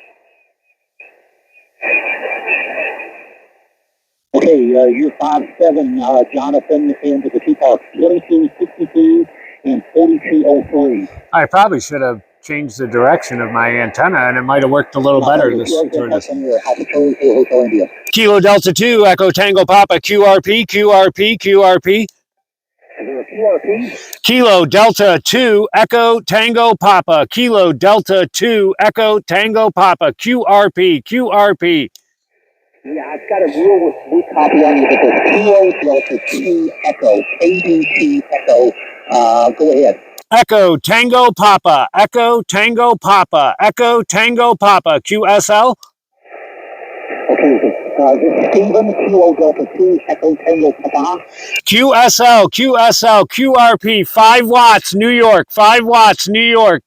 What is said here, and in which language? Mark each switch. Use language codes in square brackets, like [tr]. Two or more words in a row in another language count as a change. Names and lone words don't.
[en] Okay, you're 5-7, Jonathan, into the key park 2262 and 4203. I probably should have changed the direction of my antenna, and it might have worked a little better this. Kilo Delta 2, Echo Tango Papa, QRP, QRP, QRP. Kilo Delta 2, Echo Tango Papa, Kilo Delta 2, Echo Tango Papa, QRP, QRP. Yeah, I've got a real weak copy on you, but there's Kilo Delta 2, Echo, ABC Echo. Go ahead. Echo Tango Papa, Echo Tango Papa, Echo Tango Papa, QSL. Okay, this is Stephen, Kilo Delta 2, Echo Tango Papa. QSL, QSL, QRP, 5 watts, New York, 5 watts, New York.